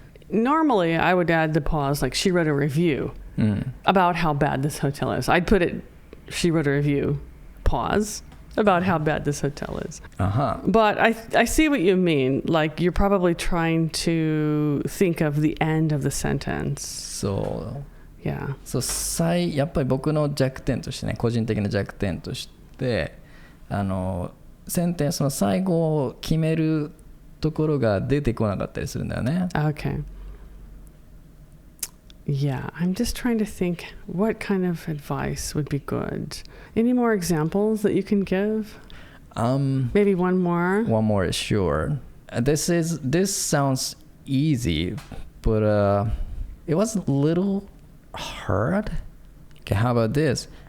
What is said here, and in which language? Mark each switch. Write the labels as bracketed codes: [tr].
[en] Normally, I would add the pause, she wrote a review about how bad this hotel is. I'd put it, she wrote a review, pause, about how bad this hotel is. But I see what you mean. You're probably trying to think of the end of the sentence. So. Yeah. [ja] やっぱり僕の弱点としてね、個人的な弱点としてセンテンスの最後を決めるところが出てこなかったりするんだよね。 [en] Okay. Yeah, I'm just trying to think what kind of advice would be good. Any more examples that you can give? Maybe one more? One more, sure. This sounds easy, but it was a little hard. Okay, how about this?